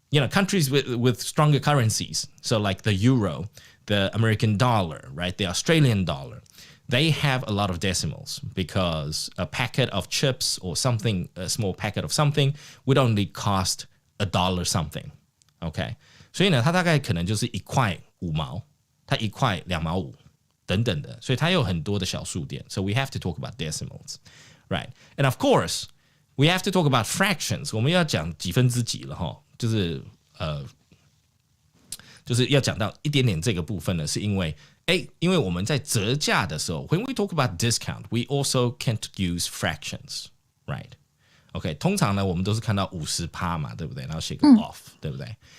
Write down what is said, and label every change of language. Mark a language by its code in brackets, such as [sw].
[en] Countries with stronger currencies. So like the euro, the American dollar, right? The Australian dollar. They have a lot of decimals because a packet of chips or something, a small packet of something would only cost $1 something. Okay. [zh] 所以呢，它大概可能就是1块5毛，它1块2毛5等等的，所以它有很多的小数点。 [en] So we have to talk about decimals, right? And of course, we have to talk about fractions. [zh] 我们要讲几分之几了哈，就是要讲到一点点这个部分呢，是因为我们在折价的时候 ， when we talk about discount, we also can't use fractions, right? OK， 通常呢，我们都是看到50%嘛，对不对？然后写个 off，、对不对？